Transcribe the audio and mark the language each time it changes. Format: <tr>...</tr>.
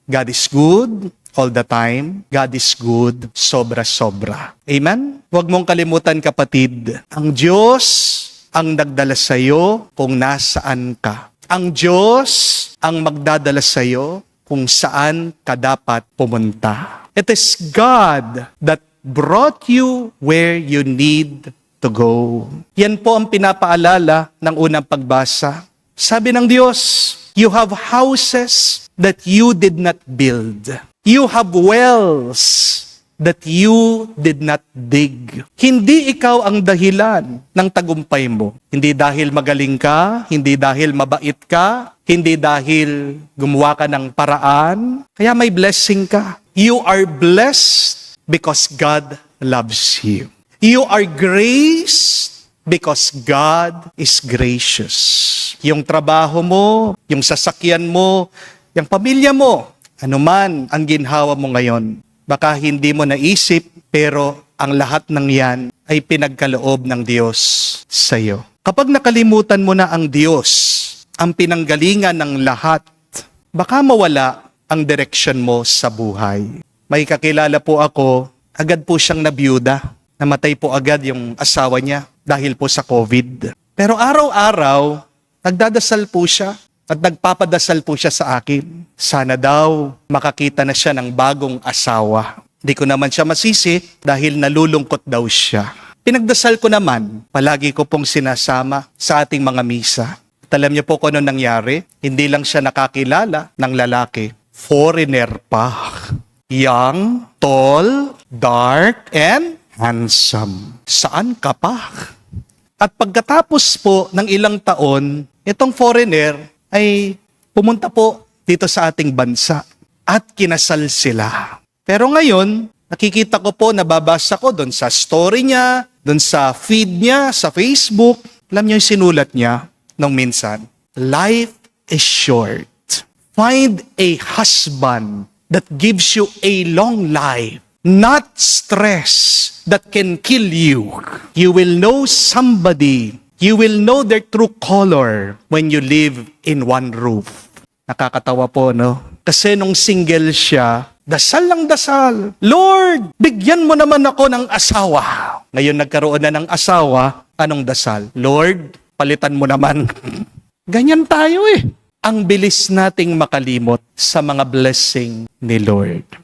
<en>God is good all the time. God is good,</en> <tl>sobra-sobra.</tl> <en>Amen?</en> <tl>Huwag mong kalimutan, kapatid, ang Diyos ang nagdala sa iyo kung nasaan ka. Ang Diyos ang magdadala sa iyo kung saan ka dapat pumunta.</tl> <en>It is God that brought you where you need to go.</en> <tl>Yan po ang pinapaalala ng unang pagbasa. Sabi ng Diyos,</tl> <en>you have houses that you did not build. You have wells that you did not dig.</en> <tl>Hindi ikaw ang dahilan ng tagumpay mo. Hindi dahil magaling ka, hindi dahil mabait ka, hindi dahil gumawa ka ng paraan. Kaya may blessing ka.</tl> <en>You are blessed because God loves you. You are graced because God is gracious.</en> <tl>Yung trabaho mo, yung sasakyan mo, yung pamilya mo, anuman ang ginhawa mo ngayon, baka hindi mo naisip, pero ang lahat ng yan ay pinagkaloob ng Diyos sa iyo. Kapag nakalimutan mo na ang Diyos, ang pinanggalingan ng lahat, baka mawala ang direksyon mo sa buhay. May kakilala po ako, agad po siyang nabiyuda. namatay po agad yung asawa niya dahil po sa COVID. Pero araw-araw, nagdadasal po siya at nagpapadasal po siya sa akin. Sana daw makakita na siya ng bagong asawa. Di ko naman siya masisi dahil nalulungkot daw siya. Pinagdasal ko naman, palagi ko pong sinasama sa ating mga misa. At alam niyo po kung ano nangyari? Hindi lang siya nakakilala ng lalaki. Foreigner pa.</tl> <en>Young, tall, dark, and handsome.</en> <tl>Saan ka pa? At pagkatapos po ng ilang taon, itong foreigner ay pumunta po dito sa ating bansa at kinasal sila. Pero ngayon, nakikita ko po, nababasa ko doon sa story niya, doon sa feed niya, sa Facebook. Alam niyo yung sinulat niya nung minsan,</tl> <en>life is short. Find a husband that gives you a long life, not stress that can kill you. You will know somebody. You will know their true color when you live in one roof.</en> <tl>Nakakatawa po, no? Kasi nung single siya, dasal lang dasal. Lord, bigyan mo naman ako ng asawa. Ngayon nagkaroon na ng asawa, anong dasal? Lord, palitan mo naman. Ganyan tayo eh. Ang bilis nating makalimot sa mga blessing ni Lord.</tl>